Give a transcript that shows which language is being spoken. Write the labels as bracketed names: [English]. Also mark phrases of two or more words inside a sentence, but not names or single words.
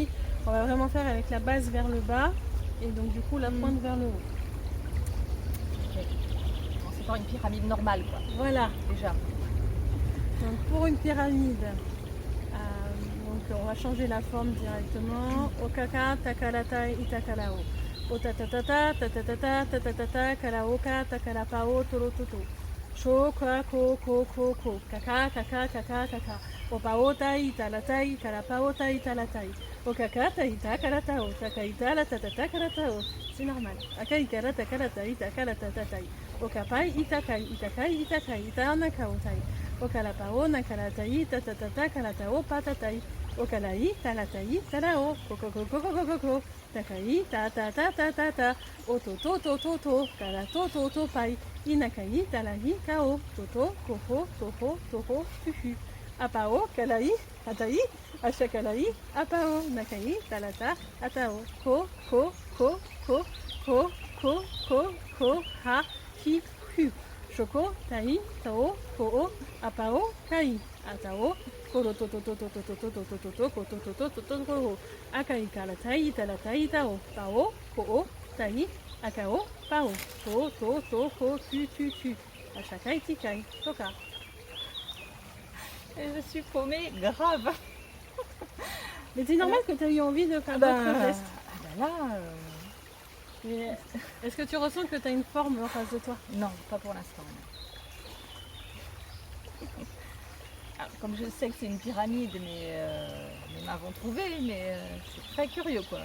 [French] On va vraiment faire avec la base vers le bas et donc du coup la pointe vers le haut. Okay. Bon, c'est pas une pyramide normale quoi. Voilà. Déjà. Donc pour une pyramide, on va changer la forme directement. Okaka, takaratai, itakarao. Otatatata, tatatata, tatatata, karaoka, takarapao, torototo. Shoka, ko, ko, ko, ko. Kaka, kaka, kaka, kaka. Opaotai, italatai, karapaotai, italatai. Okaka, taita, karatao. Takaita, la tatata, karatao. C'est normal. Akai, karata, karatai, takaratatai. Okapai, itakai, itakai, itakai, itanakaotai. Okalapao, nakaratai, tatatata, karatao, patatai. Okalai, talatai, talao, koko, koko, koko, koko. Takai, ta, ta, ta, ta, ta, ta. Ototo, to, to, to. Karato, to, to, pai. Inakai, talai, kao. Toto, koko, toho, toho, fufu. Apao, kalai, atai. Ashakalai, apao. Nakai, talata, atao. Ko, ko, ko, ko, ko, ko, ko, ko, ha, hi, hu. Shoko, tai, tao, ko, apao, kai. Atao, koro to to to to to to to to to to to ko to to to to to ko akai kara tai tara tai tao tao ko tai akao pao to to to ko tu tu tu ashakai tikai toka. Et je suis paumée grave. Mais c'est normal que tu aies eu envie de faire d'autres gestes. Là. Mais est-ce que tu ressens que tu as une forme en face de toi? Non, pas pour l'instant. Comme je sais que c'est une pyramide, mais mes mains vont trouver, mais je suis très curieux quoi.